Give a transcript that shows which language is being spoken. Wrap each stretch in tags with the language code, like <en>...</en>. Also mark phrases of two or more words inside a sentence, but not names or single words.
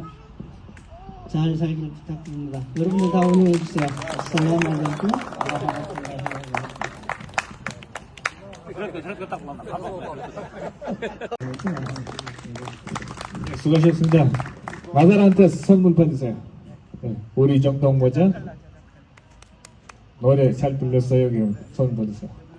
<ko>잘 살기를 부탁드립니다. 여러분들 다 오늘 해주세요.</ko> <ar>السلام عليكم ورحمة الله وبركاته.</ar> <ko>수고하셨습니다. 마zar한테 선물 받으세요. 우리 정동모자 노래 잘 불렀어요. 선물 받으세요.</ko>